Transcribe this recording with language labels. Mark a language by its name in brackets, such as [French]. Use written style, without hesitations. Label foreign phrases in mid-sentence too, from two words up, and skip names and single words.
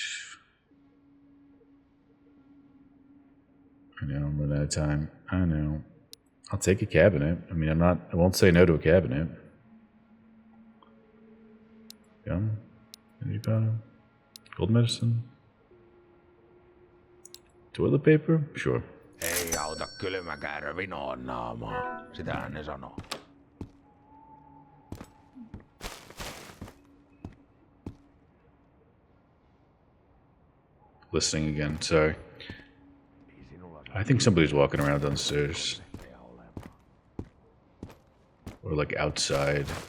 [English] I know, I'm running out of time. I know. I'll take a cabinet. I mean, I won't say no to a cabinet. Gum? Energy powder? Cold medicine? Toilet paper? Sure. [Finnish] Ei auta kylmäkäärö vinoon naamaa. Sitähän ne sanoo. [English] Listening again, sorry. I think somebody's walking around downstairs. Or like outside.